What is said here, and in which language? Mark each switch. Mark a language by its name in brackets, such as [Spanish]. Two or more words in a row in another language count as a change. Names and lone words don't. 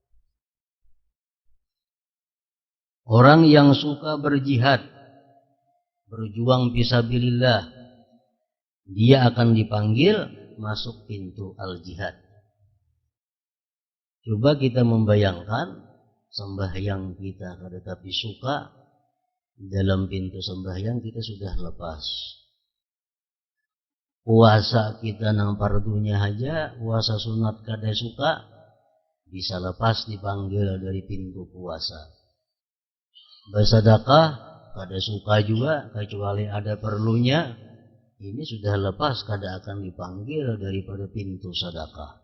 [Indonesian] Orang yang suka berjihad, berjuang fisabilillah, dia akan dipanggil masuk pintu al-jihad. Coba kita membayangkan sembahyang kita tetapi suka, dalam pintu sembahyang kita sudah lepas. Puasa kita nang fardunya aja, puasa sunat kada suka, bisa lepas dipanggil dari pintu puasa. Bersedekah kada suka juga, kecuali ada perlunya, ini sudah lepas kada akan dipanggil daripada pintu sedekah.